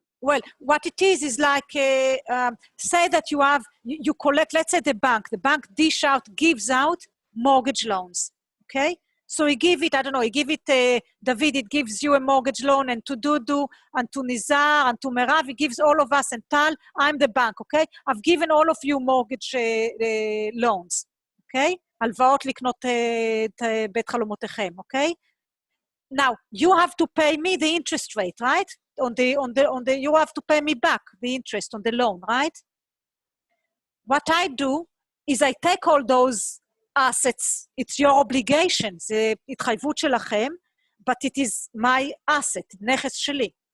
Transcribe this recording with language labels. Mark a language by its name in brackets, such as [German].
[English] Well, what it is like, say that you collect, let's say the bank gives out mortgage loans, okay? So he give it, I don't know, David, it gives you a mortgage loan, and to Dudu, and to Nizar, and to Merav, he gives all of us, and Tal, I'm the bank, okay? I've given all of you mortgage loans, okay? [Hebrew] הלוואות לקנות בית חלומותיכם, okay? [English] Now, you have to pay me the interest rate, right? You have to pay me back the interest on the loan, right? What I do is I take all those assets, it's your obligation, [Hebrew] זה התחייבות שלכם, [English] but it is my asset, [Hebrew] נכס שלי.